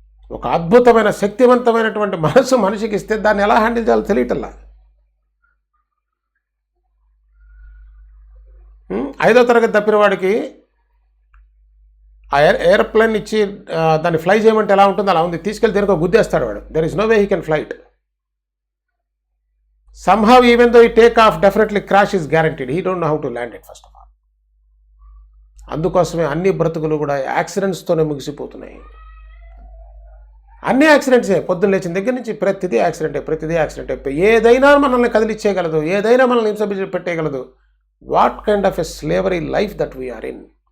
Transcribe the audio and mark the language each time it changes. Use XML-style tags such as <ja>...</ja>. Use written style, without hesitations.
<te>ఒక అద్భుతమైన శక్తివంతమైనటువంటి మనసు మనిషికి ఇస్తే దాన్ని ఎలా హ్యాండిల్ చేయాలో తెలియటల్లా. 5వ తరగతి తప్పిన వాడికి ఆ ఎయిర్ప్లేన్ ఇచ్చి దాన్ని ఫ్లై చేయమంటే ఎలా ఉంటుంది, అలా ఉంది. తీసుకెళ్ళి దేనికో గుద్దేస్తాడు వాడు.</te> <en>There is no way he can flight. somehow even though he take off, definitely crash is guaranteed. He don't know how to land it first of all.</en> <te>అందుకోసమే అన్ని బ్రతుకులు కూడా యాక్సిడెంట్స్తోనే ముగిసిపోతున్నాయి. అన్ని యాక్సిడెంట్సే, పొద్దున్న లేచిన దగ్గర నుంచి ప్రతిదీ యాక్సిడెంటే. ఏదైనా మనల్ని కదిలిచ్చేయగలదు, ఏదైనా మనల్ని హింస పెట్టేయగలదు.</te> <en>What kind of a slavery life that we are in.</en>